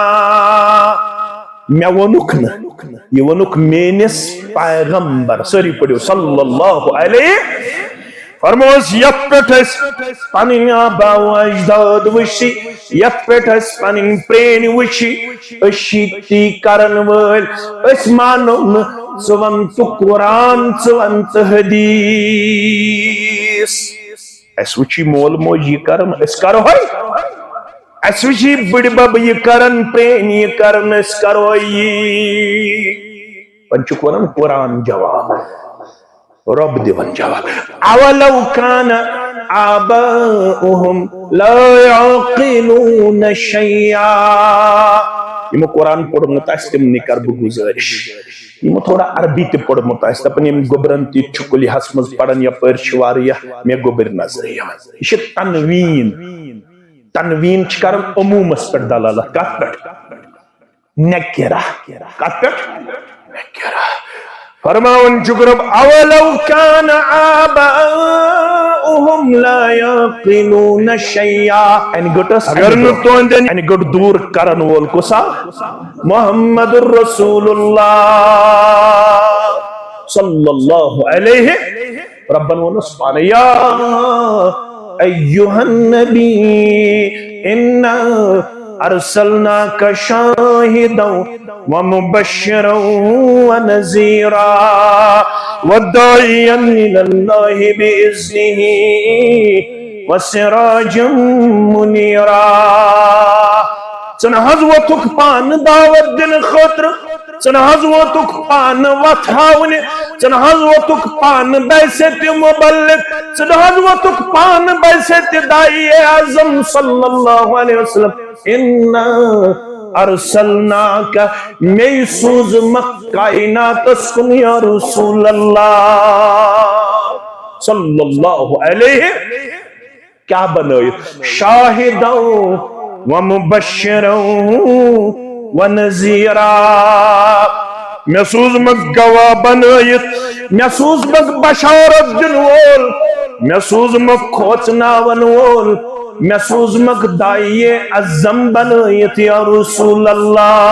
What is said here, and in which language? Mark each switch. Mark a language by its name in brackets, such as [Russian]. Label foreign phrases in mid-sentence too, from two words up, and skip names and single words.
[Kashmiri] مےٚ ووٚنُکھ نہٕ یہ ووٚنُکھ میٲنِس پیغمبر سٲری پٔرِو [Arabic] صلی اللہ علیہ [Kashmiri] فرموس یتھ پٮ۪ٹھ أسۍ پنٕنۍ آبا و اجداد وٕچھِ یتھ پٮ۪ٹھ أسۍ پنٕنۍ پرٛٲنۍ وٕچھِ أسۍ چھِ تی کرن وٲلۍ أسۍ مانو نہٕ ژٕ ون تہٕ قرآن ژٕ ون تہٕ حدیث اَسہِ وٕچھی مول موج یہِ کرن أسۍ کرہوے اَسہِ وٕچھی بٕڈِبب یہِ کرن پرٛٲنۍ یہِ کرن أسۍ کرو یی وۄنۍ چھُکھ ونان قرآن جواب رب دِوان جواب [Arabic] اولو کان آباؤہم لا يعقلون شیئا [Kashmiri] یمو قرآن پوٚرمُت آسہِ تِمنٕے کر بہٕ گُزٲرِش یمو تھوڑا عربی تہِ پوٚرمُت آسہِ دپان یِم گوٚبرن تہِ چھُ کُلیہس منٛز پران یپٲرۍ چھِ واریاہ مےٚ گوٚبٕرۍ نظرِ یِوان یہِ چھِ تنویٖن تنویٖن چھِ کران عموٗمس پٮ۪ٹھ دلالت کتھ پٮ۪ٹھ نکرہ کتھ پٮ۪ٹھ نکرہ فرماون چھُکھ رب [Arabic] اولو کان آباؤہم لا یعقلون شیئا [Kashmiri] انہِ گٔٹس اگر نہٕ تُہنٛدٮ۪ن انہِ گٔٹ دوٗر کرن وول کُس آو [Arabic] محمد رسول اللہ صلی اللہ علیہ [Kashmiri] ربن ووٚنُس پانے [Arabic] یا ایُّہا النبی انا ارسلناک شاہدا ومبشرا ونذیرا وداعیا الی اللہ باذنہ وسراجا منیرا [Kashmiri] ژٕ نہ حظ ووتھُکھ پانہٕ دعوت دِنہٕ خٲطرٕ ژٕ نہ حظ ووتھُکھ پانہٕ وتھ ہاونہِ ژٕ نہ حظ ووتھُکھ پانہٕ بحثیتِ مبلغ ژٕ نہ حظ ووتھُکھ پانہٕ بحثیتِ داعی اعظم [Arabic] صلی اللہ علیہ وسلم انا ارسلناک [Kashmiri] میں سوزمکھ کائناتس کن [Arabic] یا رسول اللہ صلی اللہ علیہ [Kashmiri] کیا بنٲیِتھ [Arabic] شاہدا ومبشرا ونذیرا [Kashmiri] مےٚ سوٗزمکھ گواہ بنٲیِتھ مےٚ سوٗزمکھ بشارت دِنہٕ وول مےٚ سوٗزمکھ کھوژناون وول مےٚ سوٗزمکھ داعی اعظم بنٲیِتھ [Arabic] یا رسول اللہ